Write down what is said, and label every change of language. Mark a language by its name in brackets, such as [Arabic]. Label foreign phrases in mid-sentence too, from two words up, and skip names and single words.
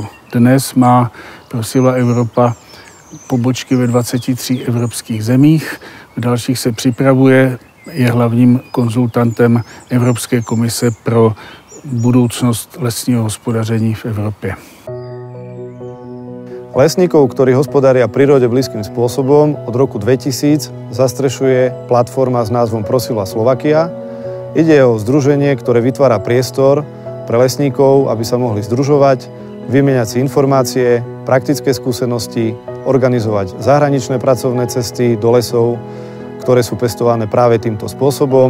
[Czech] Dnes má Prosilva Europa pobočky ve 23 evropských zemích, v dalších se připravuje, je hlavním konzultantem Evropské komise pro budoucnost lesního hospodaření v Evropě. [Slovak] Lesníkov, ktorí hospodária prírode blízkym spôsobom, od roku 2000 zastrešuje platforma s názvom Prosilva Slovakia. Ide o združenie, ktoré vytvára priestor pre lesníkov, aby sa mohli združovať, vymieňať si informácie, praktické skúsenosti, organizovať zahraničné pracovné cesty do lesov, ktoré sú pestované práve týmto spôsobom.